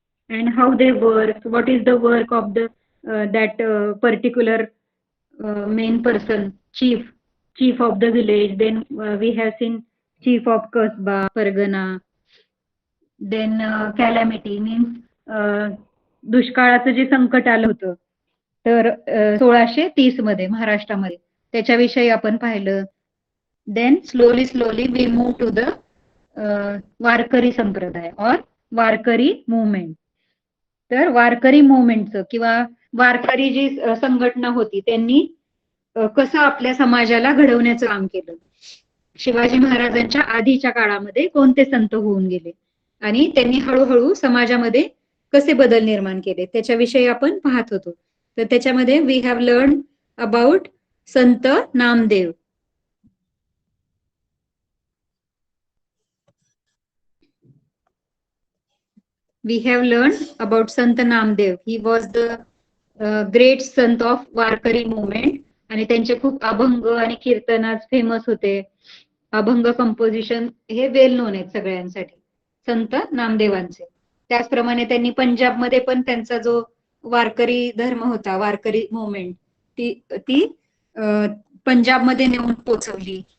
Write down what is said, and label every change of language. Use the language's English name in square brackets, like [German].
[English] And how they work, what is the work of the that particular main person, chief of the village. Then we have seen chief of kasba, pargana. Then calamity means [Marathi] दुष्काळाचं जे संकट आलं होतं तर 1630 मध्ये महाराष्ट्रामध्ये त्याच्याविषयी आपण पाहिलं. [English] Then slowly we move to the Warkari Sampradaya or Warkari movement. [Marathi] तर वारकरी मुवमेंटचं किंवा वारकरी जी संघटना होती त्यांनी कसं आपल्या समाजाला घडवण्याचं काम केलं. शिवाजी महाराजांच्या आधीच्या काळामध्ये कोणते संत होऊन गेले आणि त्यांनी हळूहळू समाजामध्ये कसे बदल निर्माण केले त्याच्याविषयी आपण पाहत होतो. तर त्याच्यामध्ये [English] We have learn about Sant Namdev. We have learned about Sant Namdev. He was the great sant of Warkari movement [Marathi] आणि त्यांचे खूप अभंग आणि कीर्तन आज फेमस होते. अभंग कंपोजिशन हे [English] well known [Marathi] आहेत सगळ्यांसाठी संत नामदेवांचे. त्याचप्रमाणे त्यांनी पंजाबमध्ये पण त्यांचा जो वारकरी धर्म होता, वारकरी मुवमेंट ती पंजाबमध्ये नेऊन पोचवली.